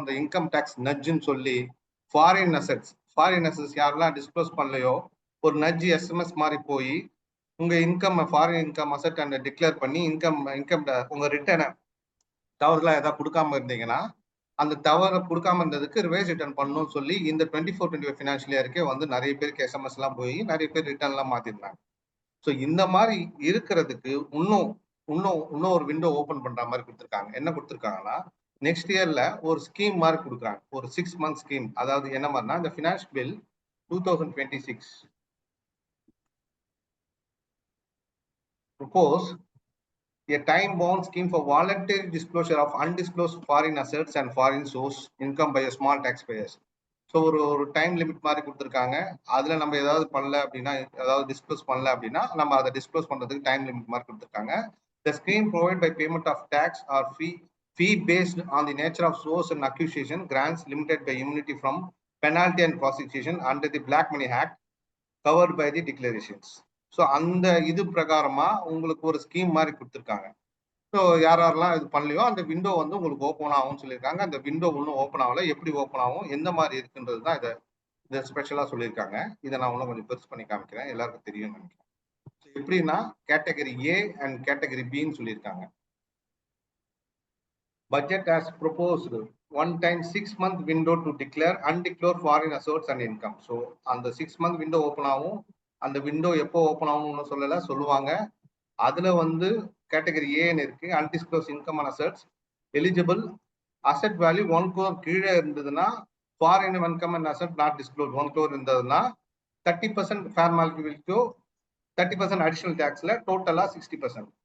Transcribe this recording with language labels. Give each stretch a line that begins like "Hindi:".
Tamil: அந்த income tax நட்ஜுன்னு சொல்லி foreign assets யாரெல்லாம் டிஸ்க்ளோஸ் பண்ணலையோ ஒரு நட்ஜ் எஸ்எம்எஸ் மாதிரி போய் உங்க income foreign income asset and declare பண்ணி இன்கம் உங்க ரிட்டர்னை தவறுலாம் ஏதாவது கொடுக்காம இருந்தீங்கன்னா அந்த தவறை கொடுக்காம இருந்ததுக்கு ரிவைஸ் ரிட்டர்ன் பண்ணணும்னு சொல்லி இந்த 24-25 ஃபினான்ஷியல் இயருக்கே வந்து நிறைய பேருக்கு எஸ்எம்எஸ் எல்லாம் போய் நிறைய பேர் ரிட்டர்ன் எல்லாம் மாத்திருந்தாங்க. ஸோ இந்த மாதிரி இருக்கிறதுக்கு இன்னும் ஒரு விண்டோ ஓபன் பண்ற மாதிரி கொடுத்துருக்காங்க. என்ன கொடுத்துருக்காங்கன்னா நெக்ஸ்ட் இயர்ல ஒரு ஸ்கீம் மாதிரி கொடுக்குறாங்க, ஒரு 6 month ஸ்கீம். அதாவது என்ன மாதிரினா இந்த finance bill 2026
English: propose a time-bound scheme for voluntary disclosure of undisclosed foreign assets and foreign source income by a small taxpayers.
Tamil: So ஒரு டைம் லிமிட் மாதிரி கொடுத்துருக்காங்க. அதுல நம்ம ஏதாவது பண்ணல அப்படின்னா, ஏதாவது டிஸ்க்ளோஸ் பண்ணல அப்படின்னா நம்ம அதை டிஸ்க்ளோஸ் பண்றதுக்கு டைம் லிமிட் மாதிரி கொடுத்துருக்காங்க.
English: The scheme provide by payment of tax or fee based on the nature of source and accusation, grants limited by immunity from penalty and prosecution under the Black Money Act covered by the declarations.
Tamil: So அந்த இது பிரகாரமா உங்களுக்கு ஒரு scheme மாதிரி கொடுத்துருக்காங்க. So யாரெல்லாம் இது பண்ணலையோ அந்த window வந்து உங்களுக்கு ஓப்பன் ஆகும்னு சொல்லியிருக்காங்க. அந்த விண்டோ ஒன்றும் ஓப்பன் ஆகல, எப்படி ஓப்பன் ஆகும், எந்த மாதிரி இருக்குன்றது தான் இதை ஸ்பெஷலா சொல்லியிருக்காங்க. இதை நான் இன்னும் கொஞ்சம் பெருசு பண்ணி காமிக்கிறேன், எல்லாருக்கும் தெரியும்னு நினைக்கிறேன். எப்படின்னா கேட்டகரி ஏ அண்ட் கேட்டகரி பின்னு சொல்லியிருக்காங்க.
English: Budget as proposed one time 6 month window to declare undeclared foreign assets and income.
Tamil: So அந்த 6 month window ஓப்பன் ஆகும். அந்த விண்டோ எப்போ ஓப்பன் ஆகும்னு சொல்லுவாங்க. அதுல வந்து கேட்டகரி ஏன்னு இருக்கு, அன்டிஸ்க்ளோஸ் income and assets eligible asset value 1 crore கீழே இருந்ததுன்னா foreign income and asset not disclose 1 crore இருந்ததுன்னா 30% ஃபேர் மார்க்கெட் வேல்யூ 30% அடிஷனல் டேக்ஸ்ல டோட்டலா 60%.